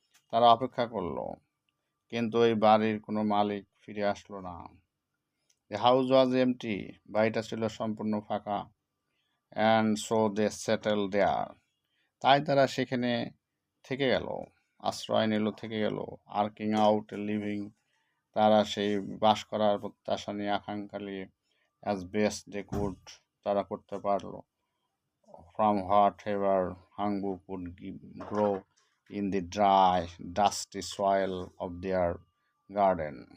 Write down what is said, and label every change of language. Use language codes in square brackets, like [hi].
[bn] তারা অপেক্ষা করলো, কিন্তু এই বাড়ির কোনো মালিক ফিরে আসলো না। [en] The house was empty, [bn] বাড়িটা ছিল সম্পূর্ণ ফাঁকা। [en] And so they settled there. [bn] তাই তারা সেখানে থেকে গেল, আশ্রয় নিল, থেকে গেল। [en] আর্কিং out a living, [bn] তারা সেই বাস করার প্রত্যাশা নিয়ে আকাঙ্ক্ষা নিয়ে [en] as best they could, [bn] তারা করতে পারলো। [en] From whatever Hangbu could grow in the dry dusty soil of their garden.